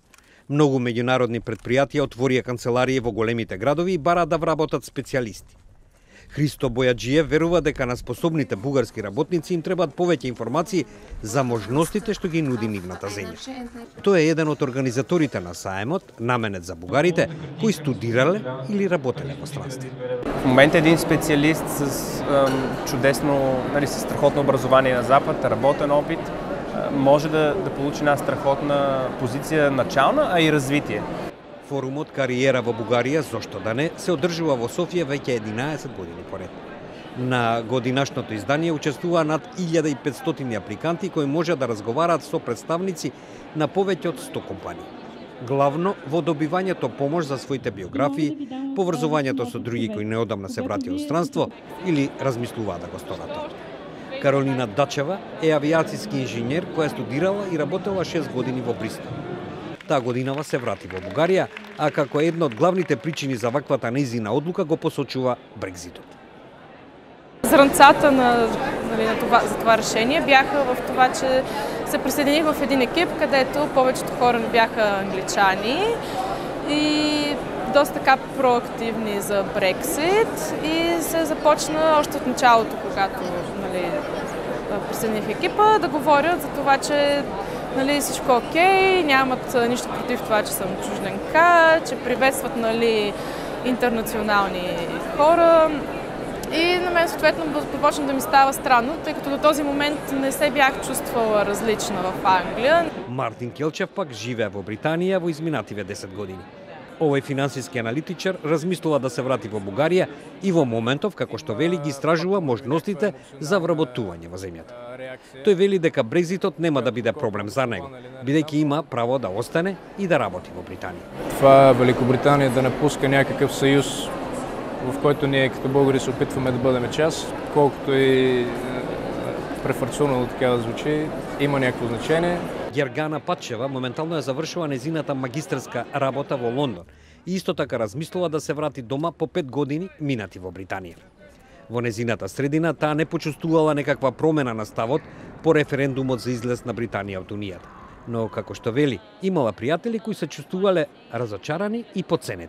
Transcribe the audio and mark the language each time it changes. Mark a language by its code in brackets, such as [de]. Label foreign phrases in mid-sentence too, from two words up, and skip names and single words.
[mk] Многу меѓународни претпријатија отворија канцеларии во големите градови и бараат да вработат специјалисти. Христо Бојаджиев верува дека на способните бугарски работници им требаат повеќе информации за можностите што ги нуди нивната земја. Тој е еден од организаторите на саемот, наменет за бугарите кои студирале или работеле во странство. [bg] В момента един специалист с чудесно, с страхотно образование на Запад, работен опит, може да получи една страхотна позиция начална, а и развитие. [mk] Форумот Кариера во Бугарија, зошто да не, се одржува во Софија веќе 11 години поред. На годинашното издание учествува над 1500 апликанти кои може да разговараат со представници на повеќе од 100 компании. Главно во добивањето помош за своите биографии, поврзувањето со други кои неодамна се вратија од странство или размислуваат да го сторат тоа. Каролина Дачева е авиацијски инженер која студирала и работела 6 години во Бристол. Таа годинава се врати во Бугарија, а како една од главните причини за ваквата нејзина одлука го посочува Брекзитот. [bg] Зранцата за това решение бяха в това, че се присъединих в един екип, където повечето хора бяха англичани и доста така проактивни за Брексит и се започна още от началото, когато присъединих екипа, да говорят за това, че всичко окей, нямат нищо против това, че съм чужденка, че приветстват интернационални хора. И на мен съответно започна да ми става странно, тъй като до този момент не се бях чувствала различна в Англия. [mk] Мартин Келчев пак живее во Британија во изминативе 10 години. Овој финансиски аналитичар размислува да се врати во Бугарија и во моментов, како што вели, ги истражува можностите за вработување во земјата. Тој вели дека Брекзитот нема да биде проблем за него, бидејќи има право да остане и да работи во Британија. [bg] Това Великобританија да напуска някакъв съюз, в който ние като българи се опитваме да бъдем част, колкото и префарцунало така да звучи, има някакво значение. [mk] Гергана Патчева моментално е завршила незината магистерска работа во Лондон и исто така размислува да се врати дома по 5 години минати во Британија. Во незината средина таа не почувствувала некаква промена на ставот по референдумот за излез на Британија од Унијата. Но, како што вели, имала пријатели кои се чувствувале разочарани и подценети.